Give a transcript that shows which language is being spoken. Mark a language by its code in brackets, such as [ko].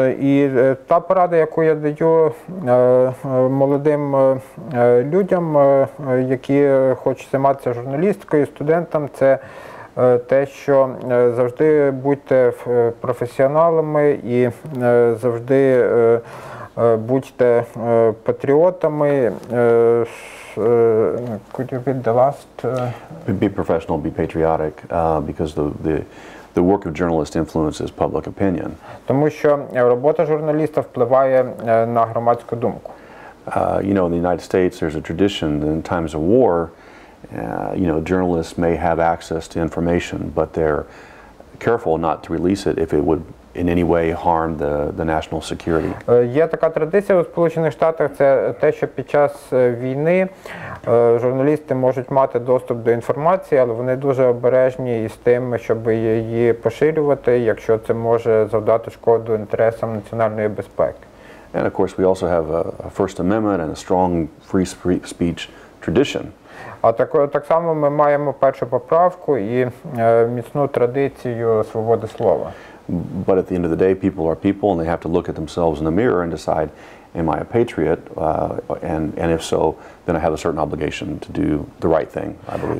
[uk] І та порада, яку я даю молодим людям, які хочуть займатися журналістикою, студентам, це те, що завжди будьте професіоналами і завжди будьте патріотами. [en] Could you repeat the last? Be professional, be patriotic, because the work of journalists influences public opinion. [uk] Тому що робота журналіста впливає на громадську думку. [en] In the United States, there's a tradition in times of war, journalists may have access to information, but they're careful not to release it if it would in any way harm the national security. [uk] Є така традиція у Сполучених Штатах, це те, що під час війни журналісти можуть мати доступ до інформації, але вони дуже обережні із тим, щоб її поширювати, якщо це може завдати шкоду інтересам національної безпеки. [en] And of course, we also have a First Amendment and a strong free speech tradition. [uk] А так само ми маємо першу поправку і міцну традицію свободи слова. [en] But at the end of the day, people are people, and they have to look at themselves in the mirror and decide, am I a patriot? And if so, then I have a certain obligation to do the right thing, I believe.